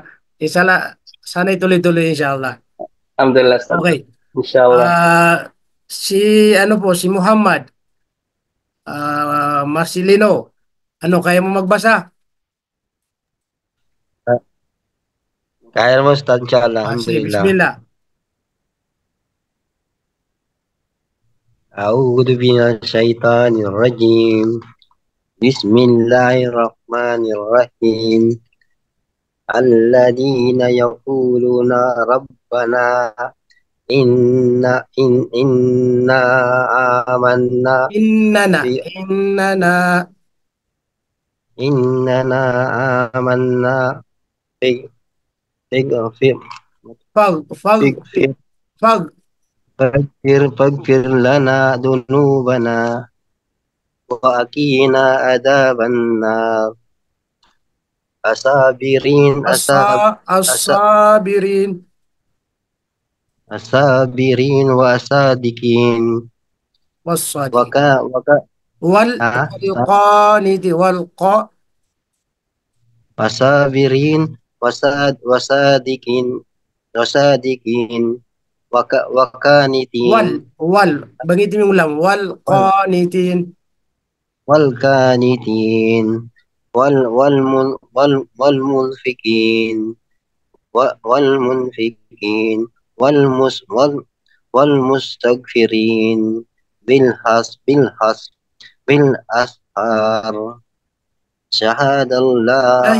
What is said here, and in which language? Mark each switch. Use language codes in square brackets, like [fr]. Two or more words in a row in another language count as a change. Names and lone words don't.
[tl] Sana ituloy-tuloy inshallah. Alhamdulillah, Ustad. Okay. Inshallah. Si Muhammad Marcelino. Kaya mo magbasa? Kaya mo, Ustad, inshallah. Sige, Alhamdulillah. bismillah. [ar] أعوذ من الشيطان الرجيم. Bismillahirrahmanirrahim. الذين يقولون ربنا إنا آمنا إننا آمنا فاغفر لنا ذنوبنا وقنا عذاب النار الصابرين والصادقين والصابرين والصادقين والقانتين [tl] bangitin mo lang [ar] والقانتين walkanitin والمنفقين والمنفقين والمستغفرين بالأسحار شهد الله